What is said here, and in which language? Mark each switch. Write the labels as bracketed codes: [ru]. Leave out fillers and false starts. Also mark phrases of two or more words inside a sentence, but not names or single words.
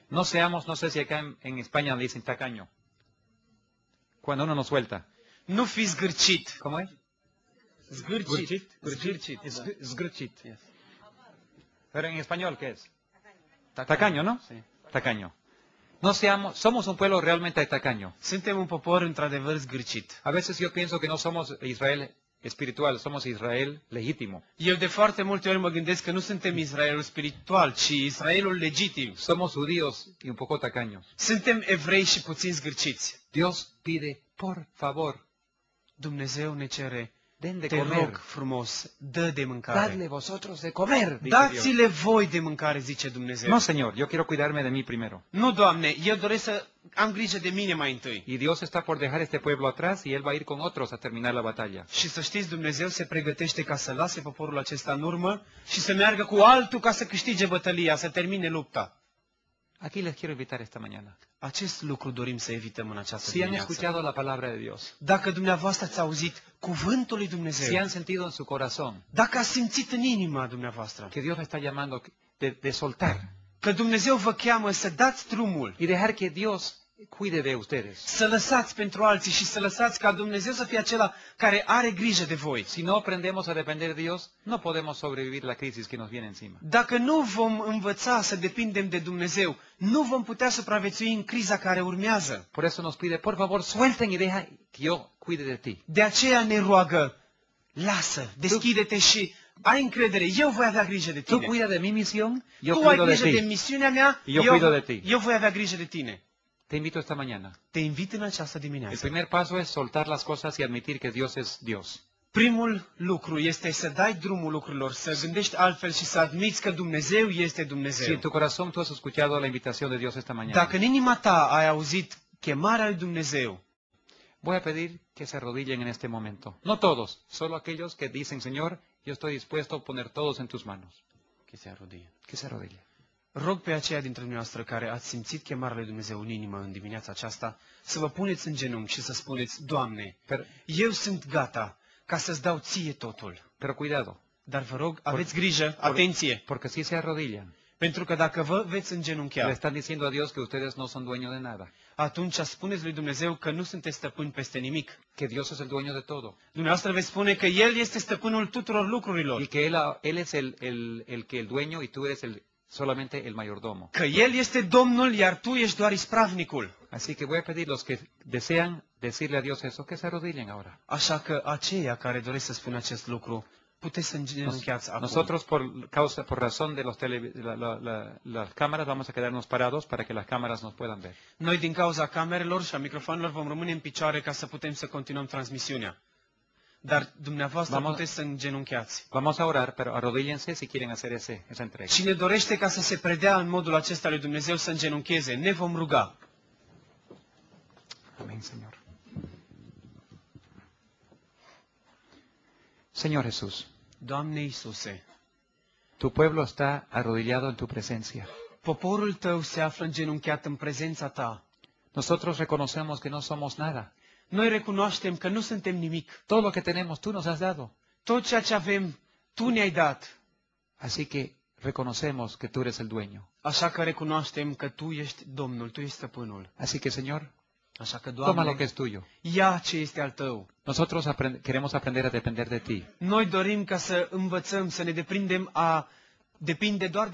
[es] No seamos, no sé si acá en España le dicen tacaño. Cuando uno no suelta. [ro] Nu fi zgârcit. [es] ¿Cómo es? [ro] Zgârcit. Zgârcit. da. Zgârcit. Yes. [es] Pero en español, ¿qué es? Tacaño, ¿no? Sí. Tacaño. somos un pueblo realmente tacaño. [ro] Suntem un popor într-adevăr zgârcit. [es] A veces yo pienso que no somos Israel espiritual, somos Israel legítimo. [ro] Eu de foarte multe ori mă gândesc că nu suntem Israelul spiritual, ci Israelul legitim. [es] Somos judíos y un poco tacaños. [ro] Suntem evrei și puțin zgârciți. [es] Dios pide, por favor, [ro] Dumnezeu ne cere, [es] den de [ro] te [es] comer. [ro] rog frumos, dă de mâncare. [es] Dadle vosotros de comer, dice Dios. [ro] Dați-le voi de mâncare, zice Dumnezeu. [es] No, Señor, yo quiero cuidarme de mí primero. [ro] Nu, Doamne, eu doresc să am grijă de mine mai întâi. [es] Y Dios está por dejar este pueblo atrás y Él va a ir con otros a terminar la batalla. [ro] Și să știți, Dumnezeu se pregătește ca să lase poporul acesta în urmă și să meargă cu altul ca să câștige bătălia, să termine lupta. [es] Aquí les quiero invitar esta mañana. [ro] Acest lucru dorim să evităm în această [es] Si han [ro] dimineață. [es] escuchado la palabra de Dios, [ro] Dacă dumneavoastră ați auzit cuvântul lui [es] si [ro] Dumnezeu, [es] han sentido en su corazón [ro] dacă ați simțit în inima dumneavoastră [es] que Dios le está llamando de soltar [ro] că Dumnezeu vă cheamă să dați drumul, [es] y dejar que Dios cuide de ustedes. [ro] să lăsați pentru alții și să lăsați ca Dumnezeu să fie acela care are grijă de voi. [es] Si no aprendemos a depender de Dios, no podemos sobrevivir la crisis que nos viene encima. [ro] Dacă nu vom învăța să depindem de Dumnezeu, nu vom putea supraviețui în criza care urmează. [es] Por eso nos pide, por favor, suelten y deja que yo cuide de ti. [ro] De aceea ne roagă, lasă, deschide-te și ai încredere, eu voi avea grijă de [es] Tú [ro] tine. [es] cuida de mi misión, yo [ro] Tu ai [es] cuido de [ro] grijă de [es] ti. [ro] misiunea mea, [es] Eu cuido de ti. [ro] eu voi avea grijă de tine. [es] Te invito esta mañana. [ro] Te invit în această [es] El [ro] dimineață. [es] primer paso es soltar las cosas y admitir que Dios es Dios. [ro] Primul lucru este să dai drumul lucrurilor, să gândești altfel și să admiți că Dumnezeu este [es] Si en [ro] Dumnezeu. [es] tu corazón tú has escuchado la invitación de Dios esta mañana, [ro] Dacă în inima ta ai auzit chemarea lui Dumnezeu, [es] voy a pedir que se arrodillen en este momento. No todos, solo aquellos que dicen, Señor, yo estoy dispuesto a poner todos en tus manos. Que se arrodillen. [ro] rog pe aceia dintre dumneavoastră care ați simțit chemarea lui Dumnezeu în inimă în dimineața aceasta, să vă puneți în genunchi și să spuneți, Doamne, eu sunt gata ca să-ți dau ție totul. [es] Pero cuidado, [ro] Dar vă rog, aveți grijă, atenție, [es] porque si se arrodillan, [ro] pentru că dacă vă veți [es] le [ro] îngenunchea, [es] están diciendo a Dios que ustedes no son dueños de nada, [ro] atunci spuneți lui Dumnezeu că nu sunteți stăpâni peste nimic. [es] que Dios es el dueño de todo [ro] Dumneavoastră veți spune că El este stăpânul tuturor [es] y [ro] lucrurilor, [es] que Él es el dueño y tú eres solamente el mayordomo. [ro] că El este Domnul, iar tu ești doar ispravnicul. [es] Así que voy a pedir los que desean decirle a Dios eso, que se arrodillen ahora. [ro] Așa că aceia care doresc să spună acest lucru, puteți să îngenunchiați acum. [es] Nosotros por razón de las cámaras vamos a quedarnos parados para que las cámaras nos puedan ver. [ro] Noi din cauza camerelor și a microfonelor vom rămâne în picioare ca să putem să continuăm transmisiunea. Dar dumneavoastră puteți să îngenunchiați. [es] Vamos a orar, pero arrodíllense si quieren hacer esa entrega. [ro] Cine dorește ca să se predea în modul acesta lui Dumnezeu să îngenuncheze, ne vom ruga. [es] Amén, Señor. Señor Jesús, [ro] Doamne Iisuse, [es] tu pueblo está arrodillado en tu presencia. [ro] poporul tău se află îngenunchiat în prezența ta. [es] Nosotros reconocemos que no somos nada. [ro] Noi recunoaștem că nu suntem nimic. [es] Todo lo que tenemos tú nos has dado. [ro] Tot ceea ce avem, tu ne-ai dat. [es] Así que reconocemos que tú eres el dueño. [ro] Așa că recunoaștem că tu ești Domnul, tu ești stăpânul. [es] Así que, Señor, [ro] Așa că, [es] toma lo que [ro] Doamne, [es] es tuyo. [ro] ia ce este al tău. [es] Nosotros queremos aprender a depender de ti. [ro] Noi dorim ca să învățăm, să ne depinde doar de